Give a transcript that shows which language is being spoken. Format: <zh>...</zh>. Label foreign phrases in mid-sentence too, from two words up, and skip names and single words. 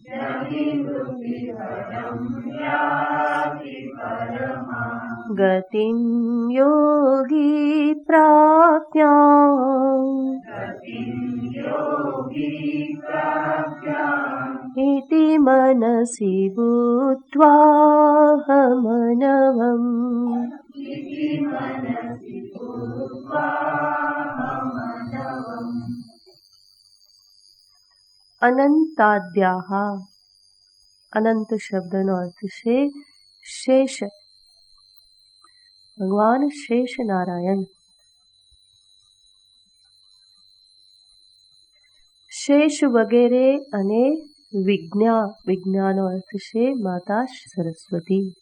<sa>गतिं योगी प्राप्याम् इति मनसि बुद्ध्वाहमनवम्।</sa> <gu>अनंताद्याः, अनंत शब्दનો અર્થ છે શેષ, ભગવાન શેષ નારાયણ। શેષ વગેરે અને વિજ્ઞા, વિજ્ઞાનો અર્થ છે માતા સરસ્વતી।</gu>